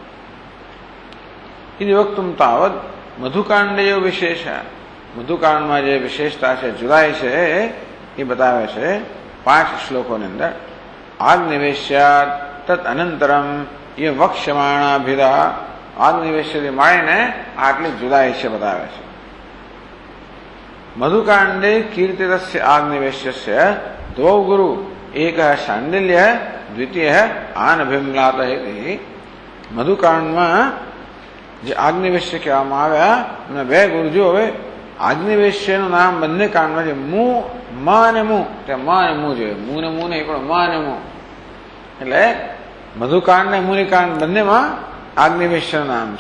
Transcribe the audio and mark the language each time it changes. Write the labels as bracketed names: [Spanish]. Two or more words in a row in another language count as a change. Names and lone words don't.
[Sanskrit] એ વક્તુમ તાવત મધુકાંડે વિશેષ, [Gujarati] મધુકાંડમાં જે વિશેષતા છે જુદાઈ છે એ બતાવે છે 5 શ્લોકોની અંદર. [Sanskrit] આગ્નિવેશ્યાત તત અનંતરમ એ વક્ષ્યમાણાભિદા, [Gujarati] આગ્નિવેશ્યથી માંડીને આટલી જુદાઈ છે બતાવે છે. [Sanskrit] મધુકાંડે કીર્તિતસ્ય આગ્નિવેશ્યસ્ય द्वौ गुरु एक शांडिल्य द्वितीय आनभीमलात. [Gujarati] મધુકાંડમાં જે આગ્નિવેશ્ય કહેવામાં આવ્યા એના બે ગુરુ. જો હવે આગ્નિવેશ્યનું નામ બંને કાંડમાં છે મુ મ અને મુ, ત્યાં મ અને મુ જોઈએ, મુ ને મુ નહીં પણ મ અને મુ. એટલે મધુકાંડ ને મુનિકાંડ બંનેમાં આગ્નિવેશ્યનું નામ છે.